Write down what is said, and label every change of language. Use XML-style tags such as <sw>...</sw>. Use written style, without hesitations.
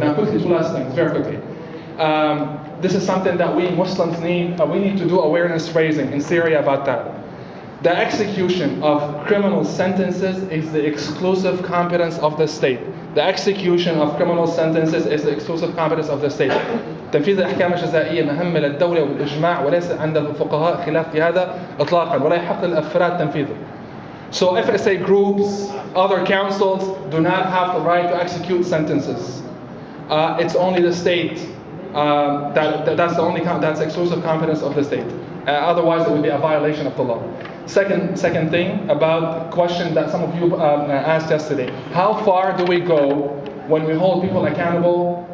<en>Now, quickly, two last things, very quickly. This is something that we Muslims need to do awareness raising in Syria about that. The execution of criminal sentences is the exclusive competence of the state. The execution of criminal sentences is the exclusive competence of the state.</en> <ar>تنفيذ الأحكام الجزائية مهمة للدولة والإجماع وليس عند الفقهاء خلاف في هذا إطلاقا ولا يحق للأفراد تنفيذه.</ar> <en>So FSA groups, other councils do not have the right to execute sentences. It's only the state. That's exclusive competence of the state. Otherwise, it would be a violation of the law. Second thing about the question that some of you asked yesterday: how far do we go when we hold people accountable?</en>